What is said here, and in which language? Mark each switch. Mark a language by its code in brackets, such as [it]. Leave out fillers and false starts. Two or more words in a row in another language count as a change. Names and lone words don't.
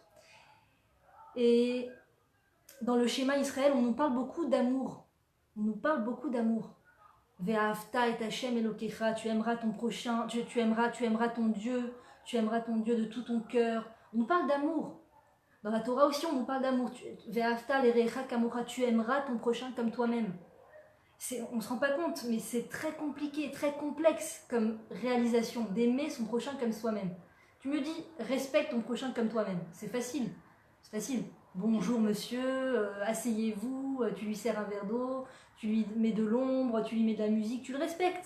[fr] Et dans le schéma Israël, on nous parle beaucoup d'amour. [he] ואהבת את השם אלהיך, [fr] tu aimeras ton prochain, tu aimeras ton Dieu de tout ton cœur. On nous parle d'amour. Dans la Torah aussi, on nous parle d'amour. [he] ואהבת לרעך כמוך, [fr] tu aimeras ton prochain comme toi-même. On ne se rend pas compte, mais c'est très compliqué, très complexe comme réalisation, d'aimer son prochain comme soi-même. Tu me dis, respecte ton prochain comme toi-même. C'est facile. Bonjour monsieur, asseyez-vous, tu lui sers un verre d'eau, tu lui mets de l'ombre, tu lui mets de la musique, tu le respectes.